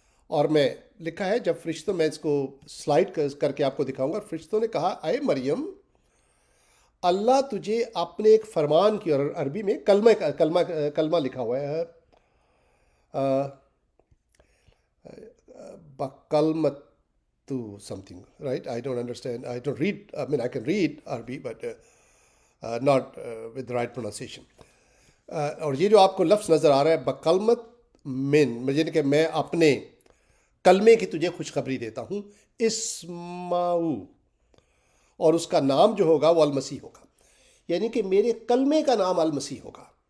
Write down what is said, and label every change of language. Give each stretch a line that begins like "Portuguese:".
Urdu: اور میں لکھا ہے جب فرشتوں، میں اس کو سلائڈ کر کے آپ کو دکھاؤں گا، فرشتوں نے کہا اے مریم، اللہ تجھے اپنے ایک فرمان کی، اور عربی میں کلمہ لکھا ہوا ہے، بکلمت
English: to something, right? I don't understand. I don't read. I mean, I can read Arabic, but not with the right pronunciation.
Urdu: اور یہ جو آپ کو لفظ نظر آ رہا ہے بکلمت من، یعنی کہ میں اپنے کلمے کی تجھے خوشخبری دیتا ہوں، اسماؤ، اور اس کا نام جو ہوگا وہ المسیح ہوگا، یعنی کہ میرے کلمے کا نام المسیح ہوگا.